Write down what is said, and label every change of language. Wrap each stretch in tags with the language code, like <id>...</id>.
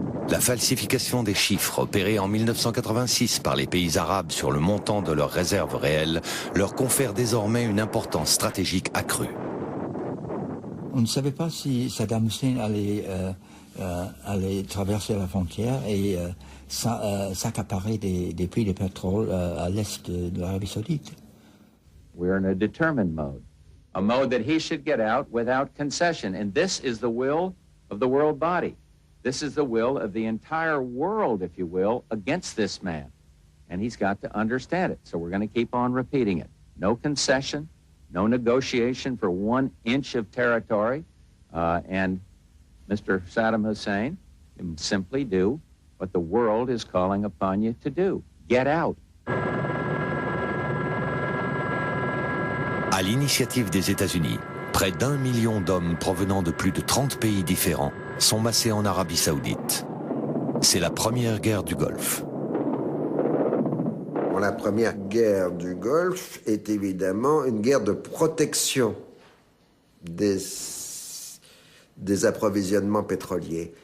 <fr>La falsification des chiffres opérée en 1986 par les pays arabes sur le montant de leurs réserves réelles leur confère désormais une importance stratégique accrue. On ne savait pas si Saddam Hussein allait traverser la frontière et s'accaparer des puits de pétrole à l'est de l'Arabie Saoudite.</fr> <en>We're in a determined mode. A mode that he should get out without concession. And this is the will of the world body. This is the will of the entire world, if you will, against this man. And he's got to understand it. So we're going to keep on repeating it. No concession, no negotiation for 1 inch of territory. And Mr. Saddam Hussein can simply do what the world is calling upon you to do. Get out.</en> <fr>À l'initiative des États-Unis, près d'1 million d'hommes provenant de plus de 30 pays différents sont massés en Arabie Saoudite. C'est la première guerre du Golfe. La première guerre du Golfe est évidemment une guerre de protection des approvisionnements pétroliers.</fr>